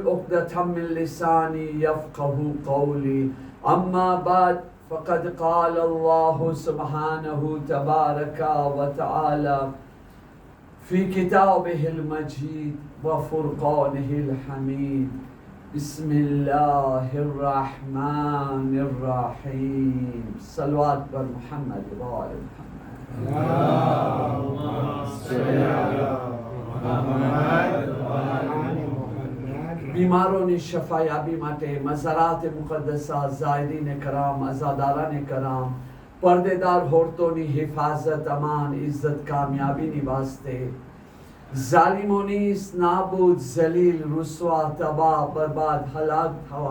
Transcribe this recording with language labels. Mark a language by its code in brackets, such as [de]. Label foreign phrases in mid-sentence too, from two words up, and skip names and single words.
[ar] عقدة من لساني يفقه قولي أما بعد فقد قال الله سبحانه تبارك وتعالى في كتابه المجيد وفرقانه الحميد بسم الله الرحمن الرحيم [fa] صلوات بر محمد وآل محمد [ar] اللهم صل على محمد وآل محمد [gu] بیمارون شفایابی માટે મઝારાત મુકદ્દસા ઝાયરીન کرام અઝાદારાન کرام પર્દેદાર હોરતોની હિફાઝત અમાન ઇઝ્ઝત કામયાબીની વાસ્તે ઝાલિમોની નાબૂદ ઝલીલ રૂસવા તબાહ બરબાદ હલાક થવા